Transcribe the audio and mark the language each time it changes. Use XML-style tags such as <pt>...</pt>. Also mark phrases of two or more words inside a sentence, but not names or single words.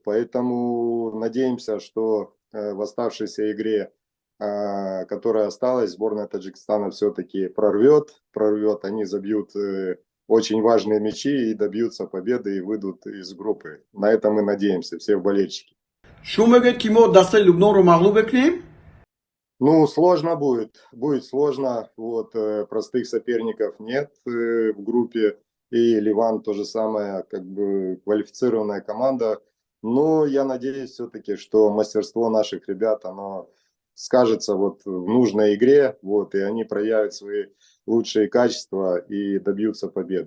<ru>Поэтому надеемся, что в оставшейся игре, которая осталась, сборная Таджикистана все-таки прорвет. Они забьют очень важные мячи и добьются победы и выйдут из группы. На это мы надеемся, все болельщики.</ru> <tg>шумо мегӯед ки мо дастаи Лубнонро мағлуб мекунем?</tg> <ru>Сложно будет. Будет сложно. Простых соперников нет в группе. И Ливан то же самое, квалифицированная команда. Но я надеюсь все-таки, что мастерство наших ребят, оно скажется в нужной игре, и они проявят свои лучшие качества и добьются победы.</ru>